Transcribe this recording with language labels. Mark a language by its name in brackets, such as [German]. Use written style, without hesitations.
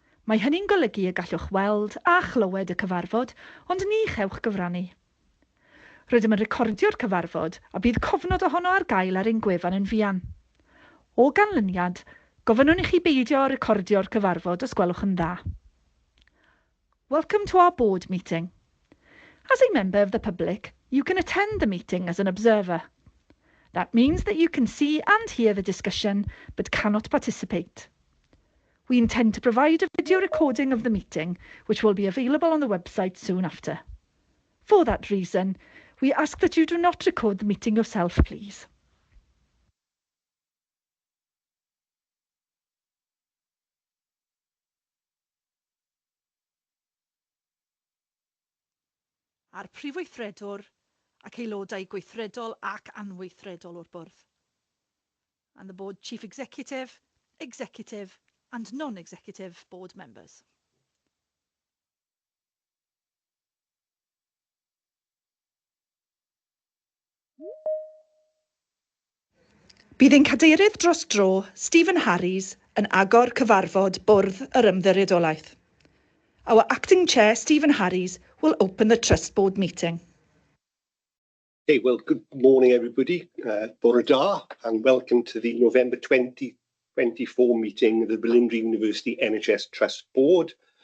[Welsh] Mae hynny'n golygu y gallwch weld a chlywed y cyfarfod, ond ni chewch gyfrannu. Rydym yn recordio'r cyfarfod a bydd cofnod ohono ar gael ar ein gwefan yn fuan. O ganlyniad, gofynnwn i chi beidio recordio'r cyfarfod os gwelwch yn dda. [English] Welcome to our board meeting. As a member of the public, you can attend the meeting as an observer. That means that you can see and hear the discussion, but cannot participate. We intend to provide a video recording of the meeting, which will be available on the website soon after. For that reason, we ask that you do not record the meeting yourself, please. [Welsh] A'r prif weithredwr ac aelodau gweithredol ac anweithredol o'r bwrdd. [English] And the board chief executive, executive and non-executive board members. [Welsh] Bydd ein cadeirydd dros dro, Stephen Harries, yn agor cyfarfod bwrdd yr ymddiriedolaeth. [English] Our acting chair, Stephen Harries, will open the trust board meeting. Okay, well, good morning, everybody. [Welsh] Bore da, [English] and welcome to the November 2024 meeting of the Berlin University NHS Trust Board.